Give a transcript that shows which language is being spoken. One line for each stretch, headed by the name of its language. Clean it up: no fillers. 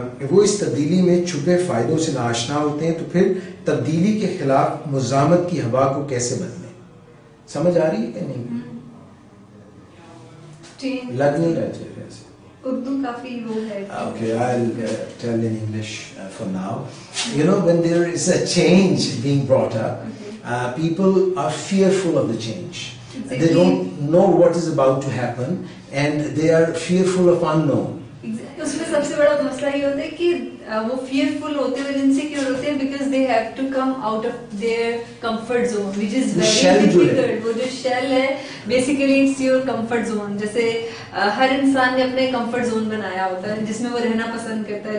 Urdu: وہ اس تبدیلی میں چھپے فائدوں سے ناآشنا ہوتے ہیں. تو پھر تبدیلی کے خلاف مزاحمت کی ہوا کو کیسے بدلیں؟ سمجھ آ رہی ہے کہ نہیں؟ لگ نہیں رہا چاہیے ایسے. اردو کافی وہ ہے.
English: Okay, I'll tell in English for now. You know, when there is a change being brought up, people are fearful of the change. Exactly. They don't know what is about to happen and they are fearful of unknown.
Urdu: اس میں سب سے بڑا مسئلہ یہ ہوتا ہے کہ وہ fearful ہوتے ہیں, انسیکیور ہوتے ہیں
English: Because they have to come out of their comfort zone which is very difficult.
Urdu: وہ جو شیل ہے basically
English: It's your comfort zone.
Urdu: جیسے ہر انسان نے اپنے کمفرٹ زون بنایا ہوتا ہے جس میں وہ رہنا پسند کرتا ہے.